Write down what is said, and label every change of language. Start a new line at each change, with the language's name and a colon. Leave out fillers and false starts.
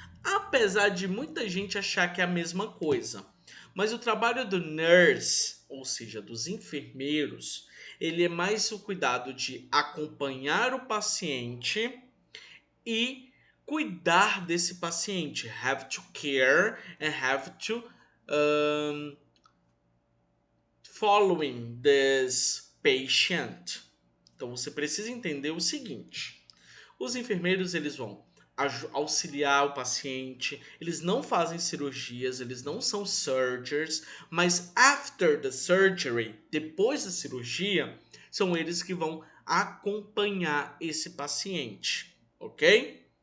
Portuguese: Apesar de muita gente achar que é a mesma coisa. Mas o trabalho do nurse, ou seja, dos enfermeiros, ele é mais o cuidado de acompanhar o paciente e cuidar desse paciente.
English: Have to care and have to following this patient.
Portuguese: Então você precisa entender o seguinte: os enfermeiros eles vão auxiliar o paciente, eles não fazem cirurgias, eles não são surgeons, mas
English: after the surgery,
Portuguese: depois da cirurgia, são eles que vão acompanhar esse paciente, ok?